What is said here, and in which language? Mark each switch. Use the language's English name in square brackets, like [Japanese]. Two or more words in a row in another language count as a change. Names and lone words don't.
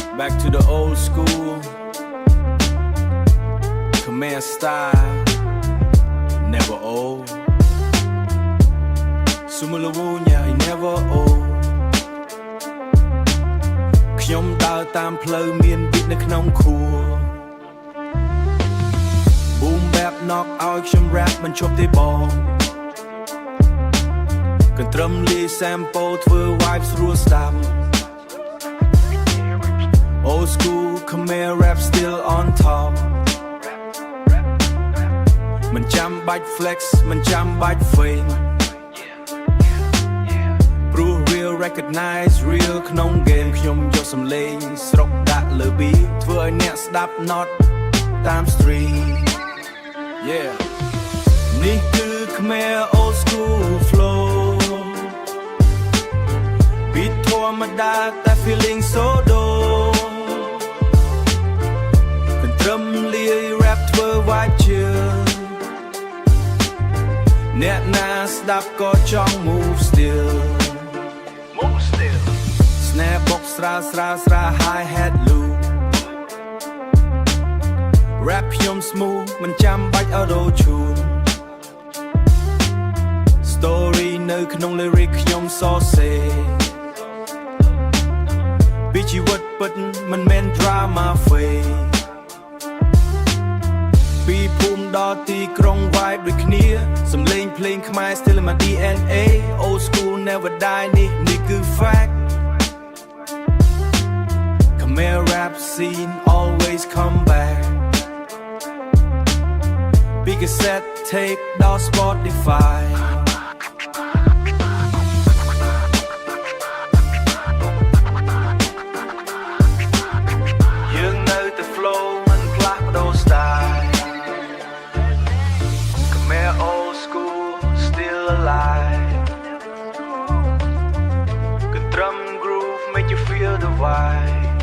[English] back to the old school Khmer style Never old Sumulavunya I never old [Khmer] ខ្ញុំដើរតាមផ្លូវមានប៊ីតនៅក្នុងខួរ [English] Boom bap knock [Khmer] ឲ្យខ្ញុំ [English] rap [Khmer] មិនជប់ទេបង កន្ទ្រឹមលាយ [English] sample ធ្វើ vibe [Khmer] ស្រួលស្ដាប់ [English] Old school Khmer rap still on top [Khmer] មិនចាំបាច់ [English] flex [Khmer] មិនចាំបាច់ [English] fame Proof real recognize real [Khmer] ក្នុង game ខ្ញុំយកសំឡេងស្រុកដាក់លើ beat ធ្វើឲ្យអ្នកស្ដាប់ not តាម [English] street Yeah [Khmer] នេះគឺ [English] Khmer old school flow [Khmer] beat ធម្មតាតែ [English] feeling so dope [Khmer] កន្ទ្រឹមលាយ rap ធ្វើ [English] vibe chill [Khmer] អ្នកណាស្ដាប់ក៏ចង់ [English] move still Snare box ស្រាល hi hat loop Rap ខ្ញុំ smooth [Khmer] មិនចាំបាច់ [English] auto tune Story [Khmer] នៅក្នុង [English] lyric [Khmer] ខ្ញុំសរសេរ ពីជីវិតពិតមិនមែន [English] drama fake [Khmer] ពីភូមិដល់ទីក្រុង vibe ដូចគ្នាសំឡេងភ្លេងខ្មែរ [English] still in my DNA Old school never die [Khmer] នេះគឺ fact [English] Khmer rap scene always come back Big cassette tape ដល់ Spotify [Khmer] យើងនៅតែ [English] flow [Khmer] មិនផ្លាស់ប្ដូរ [English] style Khmer old school still alive កន្ទ្រឹម groove make you feel the vibe